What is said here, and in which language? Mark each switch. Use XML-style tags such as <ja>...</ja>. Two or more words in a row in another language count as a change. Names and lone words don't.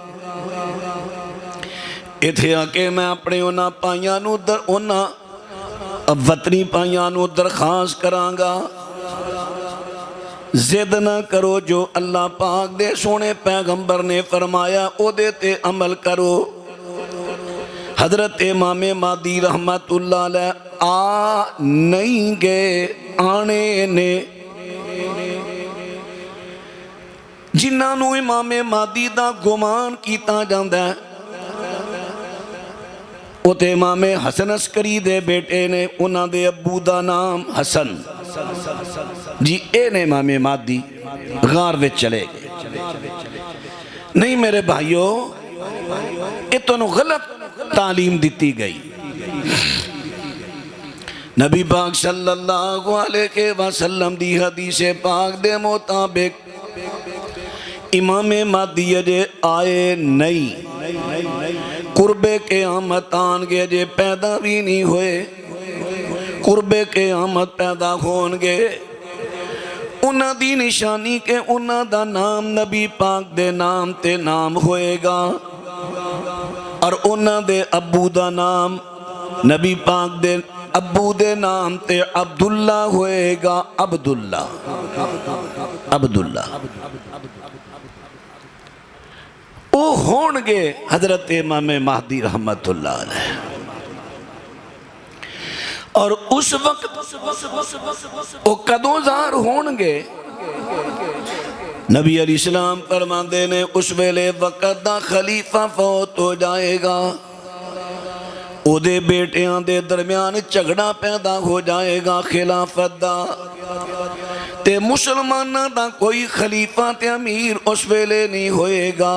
<pa>ایتھے آکے میں اپنے انہاں بھائیاں نوں انہاں وطنی بھائیاں نوں درخواست کراں گا، ضد نا کرو، جو اللہ پاک دے سوہنے پیغمبر نے فرمایا اودے تے عمل کرو. حضرت امام مہدی</pa> <ar>رحمة الله عليه</ar> <pa>آ نہیں گئے، آنے نے. جنہاں نوں امام مہدی دا گمان کیتا جاندا ہے وہ تے امام حسن عسکری دے بیٹے نے، انہاں دے ابو دا نام حسن جی، اے نے امام مہدی غار وچ چلے گئے. نہیں میرے بھائیوں، یہ تہانو غلط تعلیم دی گئی. نبی پاک</pa> <ar>صلى الله عليه وسلم</ar> <pa>دی حدیث پاک دے مطابق امام مہدی اجے آئے نہیں، قربِ قیامت آنگے، اجے پیدا بھی نہیں ہوئے، قربِ قیامت پیدا ہونگے. انہاں دی نشانی کہ انہاں دا نام نبی پاک دے نام تے نام ہوئے گا، اور انہاں دے ابو دا نام نبی پاک دے ابو دے نام تے عبداللہ ہوئے گا. عبداللہ عبداللہ او ہونگے حضرت امام مہدی</pa> <ar>رحمة الله عليه.</ar> <pa>اور اس وقت وہ کدوں ظاہر ہونگے، نبی علیہ السلام فرماتے نے اس ویلے وقت دا خلیفہ فوت ہو جائے گا، اودے بیٹیاں دے درمیان جھگڑا پیدا ہو جائے گا خلافت دا، تے مسلماناں دا کوئی خلیفہ تے امیر اس ویلے نہیں ہوئے گا.</pa>